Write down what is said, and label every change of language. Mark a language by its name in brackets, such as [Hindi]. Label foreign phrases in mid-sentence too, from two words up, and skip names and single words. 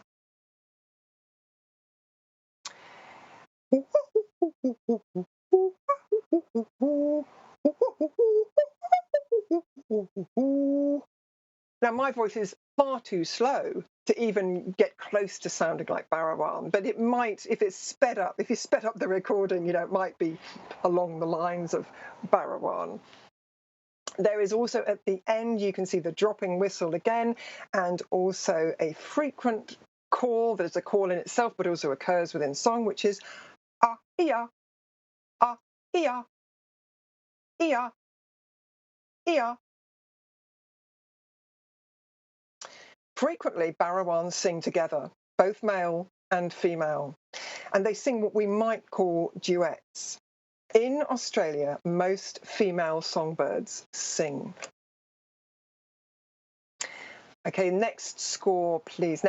[English] Now, my voice is far too slow to even get close to sounding like Barawan, but it might, if it's sped up, if you sped up the recording, you know, it might be along the lines of Barawan. There is also at the end, you can see the dropping whistle again, and also a frequent call that is a call in itself, but also occurs within song, which is ah-ia, ah-ia, ia, ia. Frequently, Barawans sing together, both male and female, and they sing what we might call duets. In Australia, most female songbirds sing. Okay, next score, please.